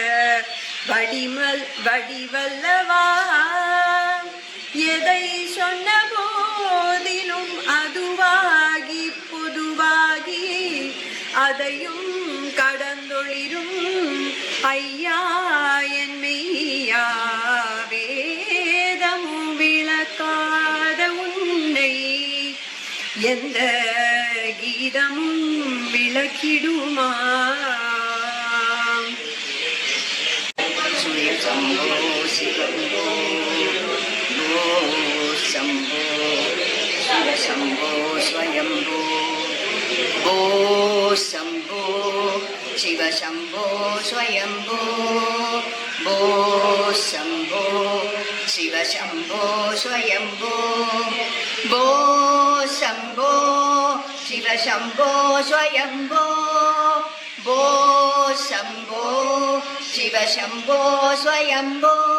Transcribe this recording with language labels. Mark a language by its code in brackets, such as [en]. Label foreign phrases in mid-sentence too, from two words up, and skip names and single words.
[ta] வடிவல்லவா எதை சொன்ன போதிலும் அதுவாகி பொதுவாகி அதையும் கடந்தொழிரும் ஐயா என் மெய்யா வேதமும் விளக்காத உன்னை எந்த கீதமும் விளக்கிடுமா [sa] शम्भो शिवम्भो शंभो शंभो स्वयंभो भो शंभो शिव शंभो स्वयंभो भो शंभो शिव शंभो स्वयंभो भो शंभो शिव शंभो स्वयंभो भो शंभो शिव शंभो स्वयंभो